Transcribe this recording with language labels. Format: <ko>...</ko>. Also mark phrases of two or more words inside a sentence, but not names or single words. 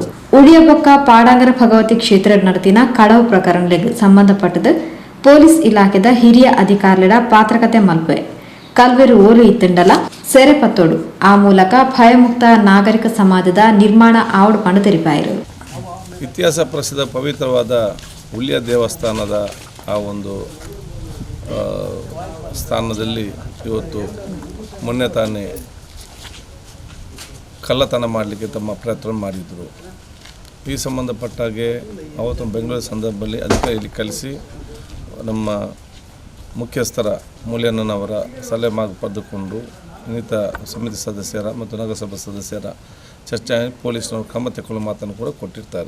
<tcy>ಉಳಿಯ ಬೊಕ್ಕ ಪಾಡಾಂಗರ ಭಗವತಿ ಕ್ಷೇತ್ರ ನಡತಿನ ಕಳವು ಪ್ರಕರಣಗಳಿಗೆ ಸಂಬಂಧಪಟ್ಟದು ಪೊಲೀಸ್ ಇಲಾಖೆದ ಹಿರಿಯ ಅಧಿಕಾರಿಗಳ ಪಾತ್ರಕತೆ ಮಲ್ಪೆ ಕಲ್ವೇರು ಓಲು ಇತ್ತುಂಡಲ ಸೆರೆ ಪತ್ತೋಡು ಆ ಮೂಲಕ ಭಯಮುಕ್ತ ನಾಗರಿಕ ಸಮಾಜದ ನಿರ್ಮಾಣ ಆವಡು ಪಂಡು ತೆರಿಪಾಯಿರು.</tcy> <kn>ಇತಿಹಾಸ ಪ್ರಸಿದ್ಧ ಪವಿತ್ರವಾದ ಉಳ್ಯ ದೇವಸ್ಥಾನದ ಆ ಒಂದು ಸ್ಥಾನದಲ್ಲಿ ಇವತ್ತು ಮೊನ್ನೆ ತಾನೇ ಕಳ್ಳತನ ಮಾಡಲಿಕ್ಕೆ ತಮ್ಮ ಪ್ರಯತ್ನ ಮಾಡಿದರು. ಈ ಸಂಬಂಧಪಟ್ಟಾಗೆ ಅವತ್ತು ಬೆಂಗಳೂರು ಸಂದರ್ಭದಲ್ಲಿ ಅಧಿಕಾರಿಯಲ್ಲಿ ಕಲಿಸಿ ನಮ್ಮ ಮುಖ್ಯಸ್ಥರ ಮೂಲ್ಯಣ್ಣನವರ ಸಲಹೆ ಮಾರ್ಗ ಪಡೆದುಕೊಂಡು ಇನ್ನಿತ ಸಮಿತಿ ಸದಸ್ಯರ ಮತ್ತು ನಗರಸಭಾ ಸದಸ್ಯರ ಚರ್ಚೆ ಪೊಲೀಸ್ನವರು ಕ್ರಮ ತೆಗೆದುಕೊಳ್ಳೋ ಮಾತನ್ನು ಕೂಡ ಕೊಟ್ಟಿರ್ತಾರೆ.</kn>